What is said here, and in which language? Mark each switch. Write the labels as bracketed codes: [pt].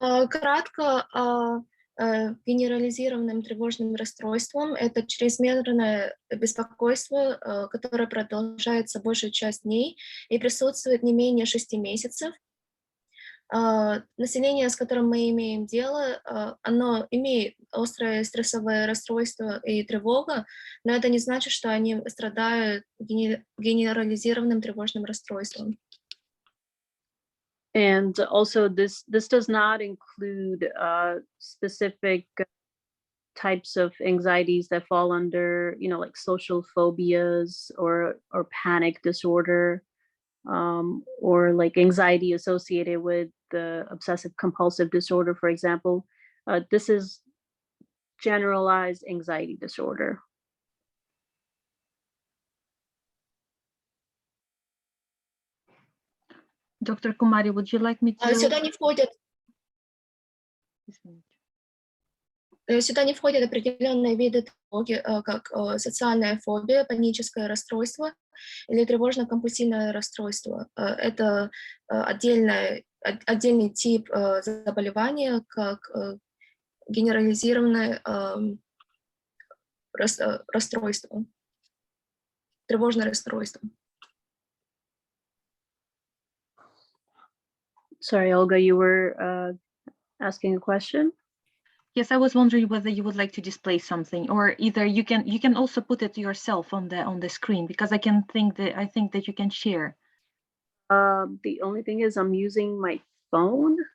[ru] Кратко, генерализированным тревожным расстройством это чрезмерное беспокойство, которое продолжается большую часть дней и присутствует не менее 6 месяцев. Население, с которым мы имеем дело, оно имеет острое стрессовое расстройство и тревога, но это не значит, что они страдают генерализированным тревожным расстройством. [en] And also this does not include specific types of anxieties that fall under, like social phobias or panic disorder, or like anxiety associated with the obsessive compulsive disorder, for example. This is generalized anxiety disorder. Dr. Kumari, would you like me to... [ru] Сюда не входят определенные виды тревоги, как социальная фобия, паническое расстройство или тревожно-компульсивное расстройство. Это отдельный тип заболевания, как генерализированное расстройство, тревожное расстройство. [en] Sorry, Olga, you were asking a question? Yes, I was wondering whether you would like to display something, or either you can also put it yourself on the screen, because I think that you can share. The only thing is I'm using my phone.